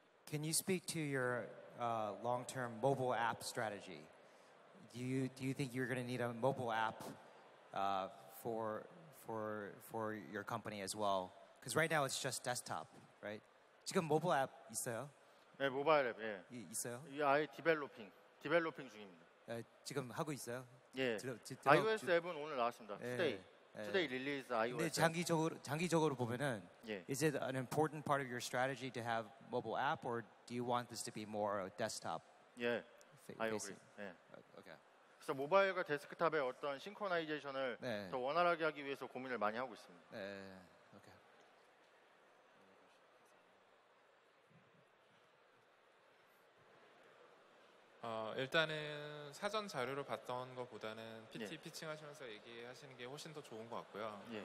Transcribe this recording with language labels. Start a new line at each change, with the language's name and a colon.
English: Can you speak to your long-term mobile app strategy? Do you think you're going to need a mobile app for your company as well? Because right now it's just desktop, right?
Korean: 지금 모바일 앱 있어요? 네, 모바일 앱 예. 있어요? 이 아예 디벨로핑 중입니다. 지금 하고 있어요? 예. iOS 앱은 오늘 나왔습니다.
English: Today release iOS.
Korean: 근데 장기적으로 보면은
English: is it an important part of your strategy to have mobile app or do you want this to be more a desktop? 예. I agree. 예. Okay.
Korean: 그래서 모바일과 데스크탑의 어떤 싱크로나이제이션을 더 원활하게 하기 위해서 고민을 많이 하고 있습니다. 네. 오케이. 일단은 사전 자료를 봤던 것보다는 PT 피칭하시면서 얘기하시는 게 훨씬 더 좋은 것 같고요.